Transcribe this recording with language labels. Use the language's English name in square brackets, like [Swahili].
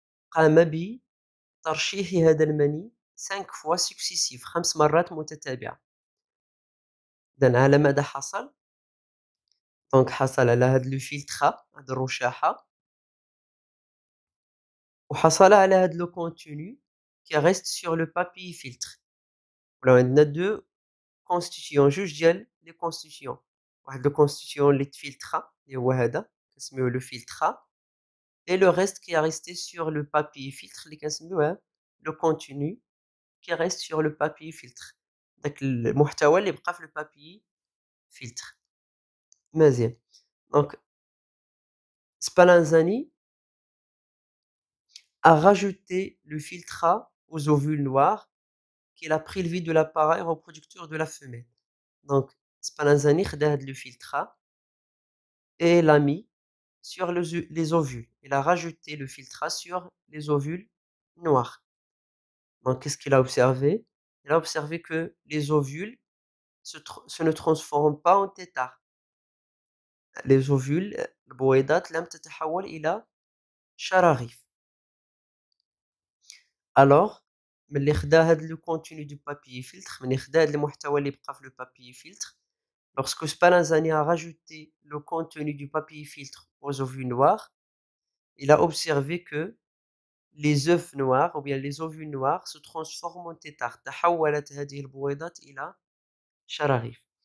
[Arabic] قام بترشيح هذا المني 5 [French] fois successifs [Arabic] 5 مرات متتابعة. إذن على ماذا حصل؟ دونك حصل على هاد لو فلترا هاد الرشاحة وحصل على هاد لو كونتوني [French] qui reste sur le papier filtre. [Arabic] ولاو عندنا 2 constituants جوج ديال لي constituants. واحد لو constituant اللي تفلترا اللي هو هذا كنسميوه لو فلترا [French] et le reste qui est resté sur le papier filtre [Arabic] اللي كنسميوه [French] le contenu qui reste sur le papier filtre. [Arabic] داك المحتوى اللي بقى في le papier filtre. مزيان. [French] Donc Spallanzani a rajouté le filtrat aux ovules noirs qu'il a prélevé de l'appareil reproducteur de la femelle. Donc Spallanzani [Arabic] خدا هاد [French] le filtrat et l'a mis sur les ovules. Il a rajouté le filtrat sur les ovules noirs. Donc qu'est-ce qu'il a observé? Il a observé que les ovules se ne transforment pas en têtards. Les ovules [Arabic] البويضات لم تتحول إلى شراغيف. الوغ ملي خدا هاد لو كونتوني دو بابيي فيلتر، [French] ملي خدا هاد المحتوى اللي بقى في لو بابيي فيلتر، lorsque Spallanzani a rajouté le contenu du papier filtre aux ovules noirs, il a observé que les œufs noirs ou bien les ovules noirs se transforment en tétards. [Arabic] تحولت هذه البويضات إلى شراغيف.